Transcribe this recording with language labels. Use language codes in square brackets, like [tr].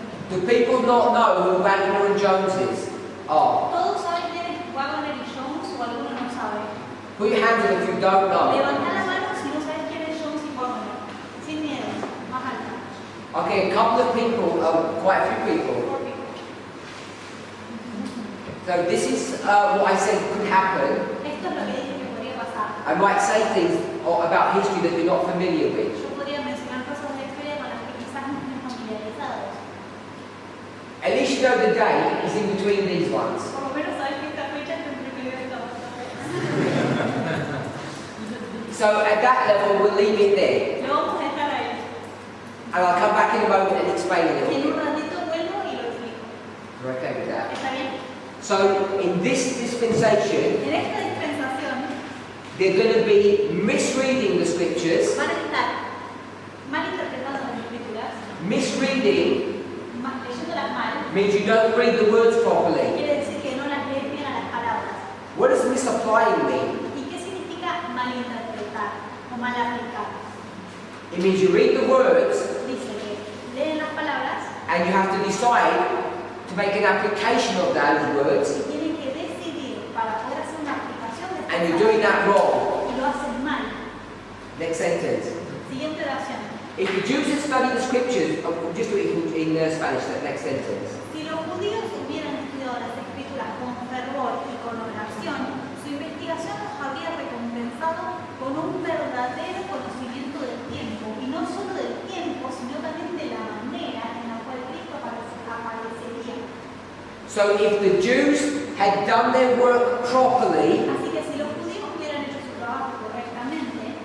[en] Do people not know who Wagner and Jones is? Are? [es] Todos saben quién es Wagner y Jones o alguno no sabe. [en] Put your hands up if you don't know. [es] Levanta la mano si no sabes quién es Jones y Wagner. Sin miedo, más alta. [en] Okay, a couple of people, quite a few people. 4 people. So this is what I said could happen. [es] Esto es lo que dije que podría pasar. [en] I might say things about history that you're not familiar with. [es] Yo podría mencionar cosas de la historia con las que quizás no estén familiarizados. [en] At least you know the day is in between these ones. [es] Por lo menos sabes que esta fecha está entre primero y segundo. [en] So at that level, we'll leave it there. [es] Lo vamos a dejar ahí. [en] And I'll come back in a moment and explain a [es] Y en [en] little [es] un [en] bit. [es] ratito vuelvo y lo explico. [en] You're okay with that? [es] ¿Está bien? [en] So in this dispensation, [es] En esta dispensación [en] they're going to be misreading the scriptures. [es] van a estar malinterpretando las escrituras, [en] Misreading [es] leyéndolas mal, [en] means you don't read the words properly. [es] quiere decir que no las lees bien a las palabras. [en] What does misapplying mean? [es] ¿Y qué significa malinterpretar o mal aplicar? [en] It means you read the words [es] Dice que leen las palabras [en] and you have to decide to make an application of those words, [es] y tienen que decidir para poder hacer una aplicación de [en] and [es] estas [en] you're doing [es] palabras [en] that wrong. [es] y lo hacen mal. [en] Next sentence. [es] Siguiente oración. [en] If the Jews had studied the scriptures, just do it in Spanish, that next sentence. [es] Si los judíos hubieran estudiado las escrituras con fervor y con oración, su investigación los habría recompensado con un verdadero conocimiento del tiempo, y no solo del tiempo, sino también de la manera en la cual Cristo aparecería. [en] So if the Jews had done their work properly, [es] Así que si los judíos hubieran hecho su trabajo correctamente,